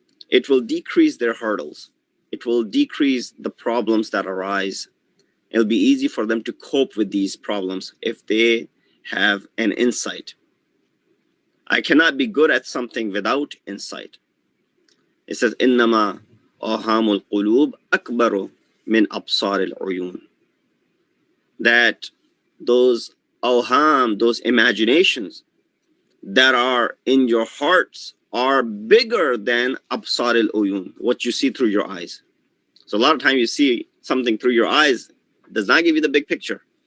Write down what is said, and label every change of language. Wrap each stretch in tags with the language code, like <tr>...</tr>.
<en>It will decrease their hurdles. It will decrease the problems that arise. It'll be easy for them to cope with these problems if they have an insight. I cannot be good at something without insight. It says,</en> <ar>إِنَّمَا أَوْهَامُ الْقُلُوبِ أَكْبَرُ مِنْ أَبْصَارِ الْعُيُونِ.</ar> <en>That those awham, those imaginations that are in your hearts are bigger than absar al-uyun, what you see through your eyes. So a lot of times you see something through your eyes, does not give you the big picture.</en>